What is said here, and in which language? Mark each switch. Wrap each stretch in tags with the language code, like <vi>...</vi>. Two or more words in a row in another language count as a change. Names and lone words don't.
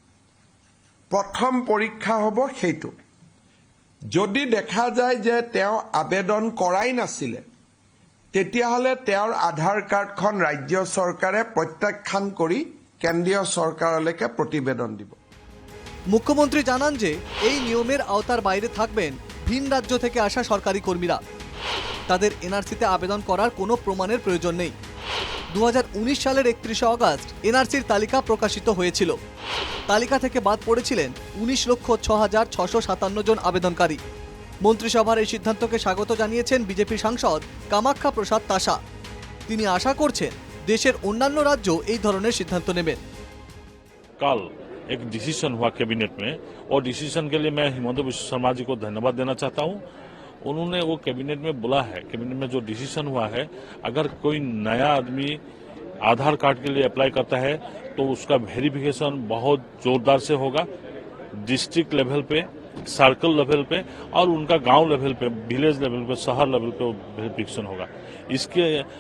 <as>প্ৰথম পৰীক্ষা হ'ব সেইটো। যদি দেখা যায় যে তেওঁ আবেদন কৰাই নাছিলে তেতিয়াহ'লে তেওঁৰ আধাৰ কাৰ্ডখন ৰাজ্য চৰকাৰে প্ৰত্যাখ্যান কৰি কেন্দ্ৰীয় চৰকাৰলৈকে প্ৰতিবেদন দিব।</as> <bn>মুখ্যমন্ত্রী জানান যে এই নিয়মের আওতার বাইরে থাকবেন ভিন রাজ্য থেকে আসা সরকারি কর্মীরা। তাদের এনআরসিতে আবেদন করার কোনো প্রমাণের প্রয়োজন নেই। 2019 সালের 31 অগস্ট এনআরসির তালিকা প্রকাশিত হয়েছিল। তালিকা থেকে বাদ পড়েছিলেন 19,06,657 জন আবেদনকারী। মন্ত্রিসভার এই সিদ্ধান্তকে স্বাগত জানিয়েছেন বিজেপি সাংসদ কামাখ্যা প্রসাদ তাসা। তিনি আশা করছেন দেশের অন্যান্য রাজ্য এই ধরনের সিদ্ধান্ত নেবেন।</bn> <hi>कल एक डिसीजन हुआ कैबिनेट में और डिसीजन के लिए मैं हिमंत बिश्व शर्मा जी को धन्यवाद देना चाहता हूं। उन्होंने वो कैबिनेट में बोला है, कैबिनेट में जो डिसीजन हुआ है, अगर कोई नया आदमी आधार कार्ड के लिए अप्लाई करता है तो उसका वेरिफिकेशन बहुत जोरदार से होगा, डिस्ट्रिक्ट लेवल पे, सर्कल लेवल पे और उनका गांव लेवल पे, विलेज लेवल पे, शहर लेवल पे वेरिफिकेशन होगा।</hi>